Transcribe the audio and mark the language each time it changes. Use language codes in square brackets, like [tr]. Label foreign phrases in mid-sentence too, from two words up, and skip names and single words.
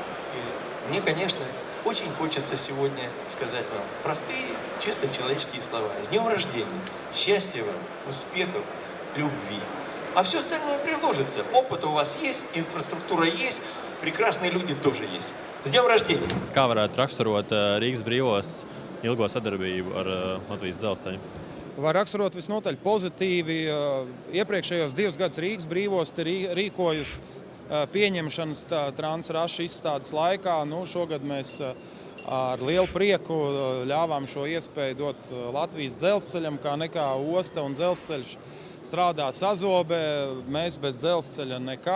[ru] И мне, конечно, очень хочется сегодня сказать вам простые, чисто человеческие слова. С днем рождения, счастья вам, успехов, любви. А все остальное приложится. Опыт у вас есть, инфраструктура есть, прекрасные люди тоже есть. С днем рождения! [lv] Kā varētu raksturot Rīgas brīvostas ilgo sadarbību ar Latvijas dzelzceļu? Var raksturot visnotaļ pozitīvi. Iepriekšējos 2 gadus Rīgas brīvosta rīkojusi pieņemšanas Transraša izstādes laikā. Šogad mēs ar lielu prieku ļāvām šo iespēju dot Latvijas dzelzceļam, kā nekā osta un dzelzceļš strādā sazobē, mēs bez dzelzceļa nekā.